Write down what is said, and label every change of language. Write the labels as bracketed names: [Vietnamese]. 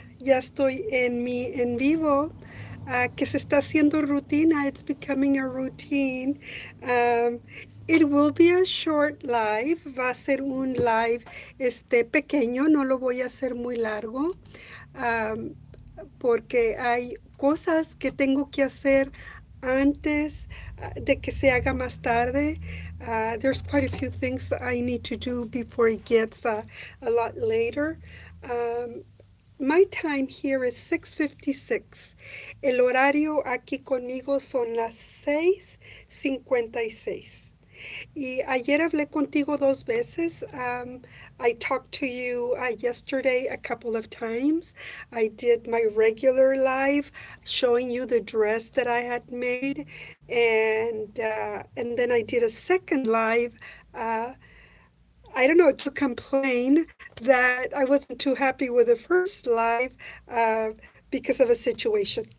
[Spanish] Ya estoy en mi en vivo, que se está haciendo rutina. [English] It's becoming a routine. Um, it will be a short live. [Spanish] Va a ser un live pequeño. No lo voy a hacer muy largo. um, Porque hay cosas que tengo que hacer antes de que se haga más tarde. [English] There's quite a few things that I need to do before it gets a lot later. Um, my time here is 6:56. [Spanish] El horario aquí conmigo son las 6:56. Y ayer hablé contigo dos veces. [English] I talked to you yesterday a couple of times. I did my regular live showing you the dress that I had made, and then I did a second live. Uh, I don't know, to complain that I wasn't too happy with the first live uh, because of a situation.